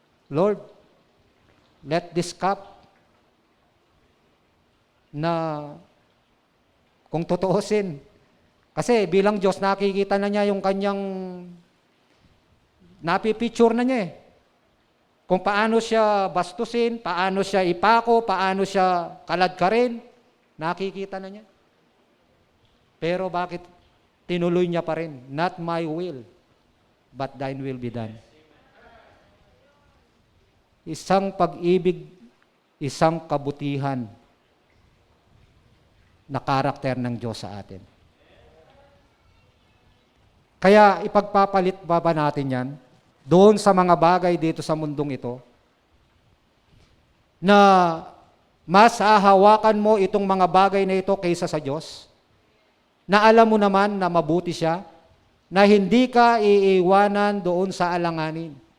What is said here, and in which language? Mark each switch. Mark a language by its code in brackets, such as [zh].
[en] Lord, let this cup [tl] na kung totoosin, kasi bilang Diyos, nakikita na niya yung kanyang, napipicture na niya eh. Kung paano siya bastusin, paano siya ipako, paano siya kaladkarin, nakikita na niya. Pero bakit tinuloy niya pa rin? [en] Not my will, but thine will be done. [tl] Isang pag-ibig, isang kabutihan na karakter ng Diyos sa atin. Kaya ipagpapalit ba natin yan doon sa mga bagay dito sa mundong ito na mas hahawakan mo itong mga bagay na ito kaysa sa Diyos, na alam mo naman na mabuti siya, na hindi ka iiwanan doon sa alanganin.